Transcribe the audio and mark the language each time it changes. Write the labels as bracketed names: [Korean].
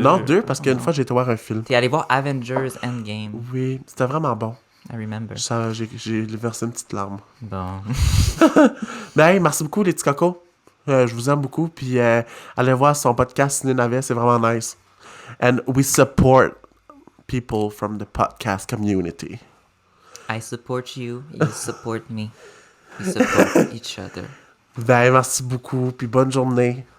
[French] Non, 2, parce qu'une fois, j'ai été voir un film. T'es allé voir Avengers Endgame. Oui, c'était vraiment bon. [English] I remember. [French] J'ai versé une petite larme. Bon. Mais hey, merci beaucoup, les petits cocos. Je vous aime beaucoup. Puis allez voir son podcast Ciné Navet, c'est vraiment nice. [English] And we support people from the podcast community. I support you, you support me. We support each other. [French] Ben, merci beaucoup, puis bonne journée.